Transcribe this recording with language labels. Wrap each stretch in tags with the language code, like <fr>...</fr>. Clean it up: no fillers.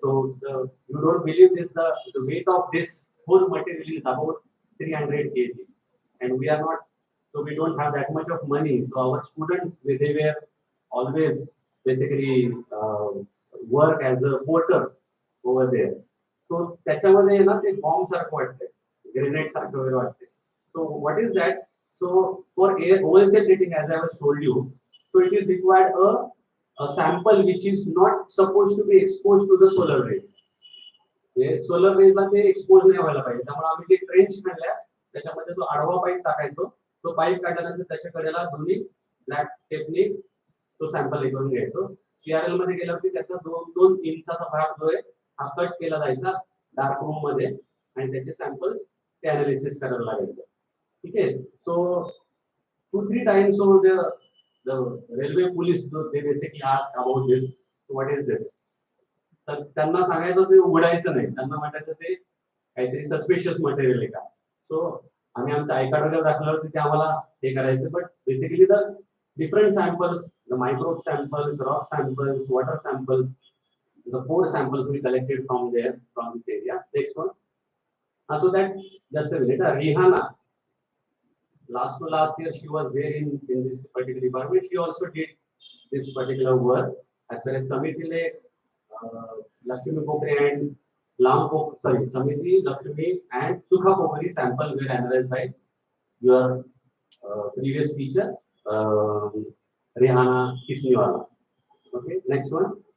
<en>So you don't believe this, the weight of this whole material is about 300 kg. And we are not, so we don't have that much of money. So our students, they were always basically work as a porter over there.</en> <mr>So त्याच्यामध्ये ना ते bomb सारखं वाटतंय, grenade सारखं वगैरे वाटतंय.</mr> <en>So what is that? So for air wholesale dating, as I was told you, so it is required a sample which is not supposed to be exposed to the solar rays.</en> <mr>Solar रेजला ते expose नाही व्हायला पाहिजे. त्यामुळे आम्ही ते trench काढल्या, त्याच्यामध्ये तो आडवा पाईप टाकायचो. तो पाईप काढल्यानंतर त्याच्या कडेला दोन्ही ब्लॅक टेपने तो सॅम्पल हे करून घ्यायचो. सीआरएल मध्ये गेल्यावरती त्याचा 2 इंचाचा भाग जो आहे हा कट केला जायचा डार्क रूम मध्ये आणि त्याचे सॅम्पल्स ते अनालिसिस करायला लागायचं. ठीक आहे.</mr> <en>So 2-3 times so the railway police they basically asked about this. What is this?</en> <mr>तर त्यांना सांगायचं ते उघडायचं नाही. त्यांना म्हणायचं ते काहीतरी सस्पिशियस मटेरियल आहे का. सो आम्ही आमचं आय कार्ड वगैरे दाखवल्यावरती ते आम्हाला हे करायचं.</mr> <en>But basically the different samples, the microbe samples, rock samples, water samples, the 4 samples we collected from there, from this area. Next one. So that, just a minute, Rihanna, last year she was there in this particular department. She also did this particular work. As far as Samiti Lake, Lakshmi Pokri and Samiti, Lakshmi and Sukha Pokri sample were analyzed by your previous teacher, Rihanna Kisniwala. Okay, next one.</en>